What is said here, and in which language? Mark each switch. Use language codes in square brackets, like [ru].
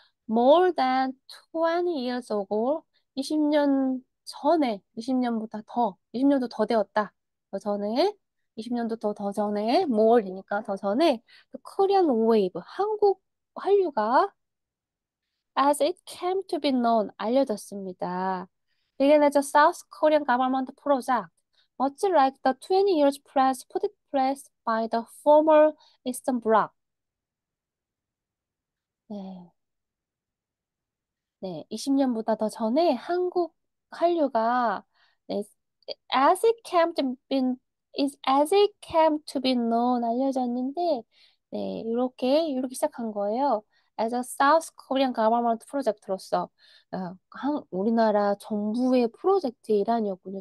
[en] More than 20 years ago, [ko] 20년 전에, 20년보다 더, 20년도 더 되었다. 더 전에, 20년도 더 전에, more이니까 더 전에, [en] the Korean wave, [ko] 한국 한류가 [en] as it came to be known, [ko] 알려졌습니다. [en] began as a South Korean government project, much like the 20 years press put in place by the former Eastern Bloc. [ko] 네. 네, 20년보다 더 전에 한국 한류가 네, [en] as it came to be, as it came to be known [ko] 알려졌는데 네, 이렇게 시작한 거예요. [en] As a South Korean government [ko] 프로젝트로서 우리나라 정부의 프로젝트 일환이었군요.